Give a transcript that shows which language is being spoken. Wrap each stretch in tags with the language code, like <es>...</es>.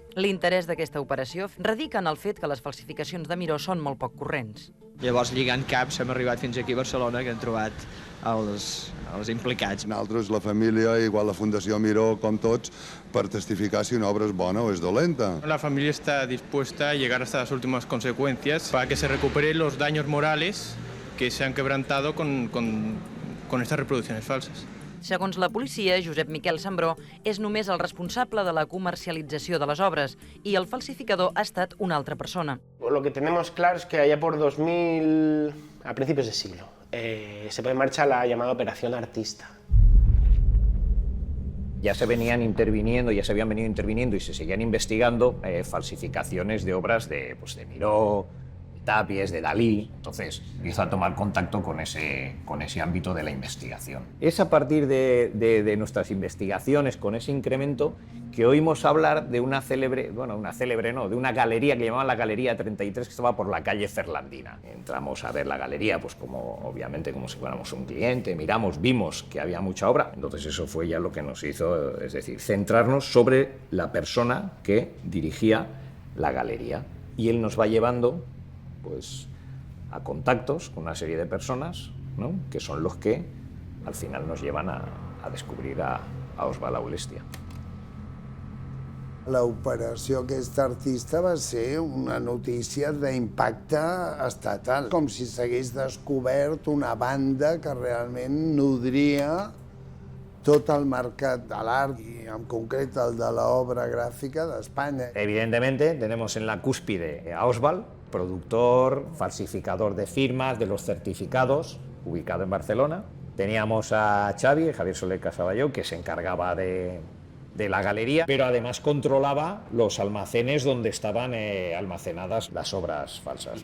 <ca>L'interès d'aquesta operació radica en el fet que les falsificacions de Miró són molt poc corrents. Llavors, lligant caps, hem arribat fins aquí a Barcelona, que hem trobat els implicats. Nosaltres, la família, igual la Fundació Miró, com tots, per testificar si una obra és bona o és dolenta.</ca> <es>La familia está dispuesta a llegar hasta las últimas consecuencias para que se recuperen los daños morales que se han quebrantado con estas reproducciones falsas.</es> <ca>Segons la policia, Josep Miquel Sambró és només el responsable de la comercialització de les obres i el falsificador ha estat una altra persona.</ca> <es>Lo que tenemos claro es que allá por 2000, a principios de siglo, se pone en marcha la llamada Operación Artista. Ya se habían venido interviniendo y se seguían investigando falsificaciones de obras de Miró, Tapies, de Dalí. Entonces empiezo a tomar contacto con ese ámbito de la investigación. Es a partir de nuestras investigaciones, con ese incremento, que oímos hablar de una célebre, de una galería que llamaban la Galería 33, que estaba por la calle Ferlandina. Entramos a ver la galería, pues obviamente como si fuéramos un cliente, vimos que había mucha obra. Entonces eso fue ya lo que nos hizo, es decir, centrarnos sobre la persona que dirigía la galería. Y él nos va llevando pues a contactos con una serie de personas, ¿no?, que son los que al final nos llevan a descobrir a Oswald Aulestia.</es> <ca>L'operació aquesta artista va ser una notícia d'impacte estatal, com si s'hagués descobert una banda que realment nodria tot el mercat de l'art, i en concret el de l'obra gràfica d'Espanya.</ca> <es>Evidentemente tenemos en la cúspide a Oswald, productor, falsificador de firmas, de los certificados, ubicado en Barcelona. Teníamos a Xavi, Javier Soler Casaballó, que se encargaba de la galería, pero además controlaba los almacenes donde estaban almacenadas las obras falsas.</es>